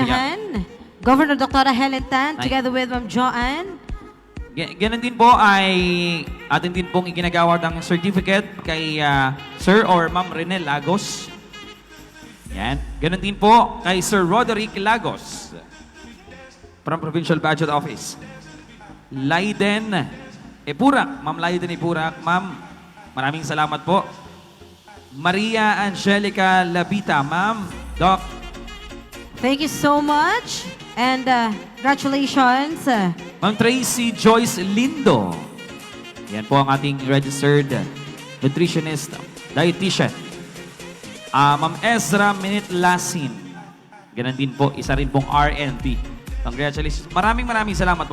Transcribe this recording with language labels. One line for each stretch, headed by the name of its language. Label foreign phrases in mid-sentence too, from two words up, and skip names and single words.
Filipino: unahan, Governor Dr. Helen Tan, Nice.
English: together with Ma'am Joanne.
Filipino: Ganun din po ay atin din pong iginagawad ang certificate kay Sir or Ma'am Renel Lagos. Yan. Ganun din po kay Sir Roderick Lagos from Provincial Budget Office. Laiden Epurak. Ma'am Laiden Epurak. Ma'am, maraming salamat po. Maria Angelica Labita. Ma'am, Doc.
English: Thank you so much. And congratulations.
Filipino: Ma'am Tracy Joyce Lindo. Yan po ang ating
English: registered nutritionist, dietitian.
Filipino: Ma'am Ezra Minit Lasin. Ganun din po, isa rin pong RNT. Congratulations. Maraming salamat po.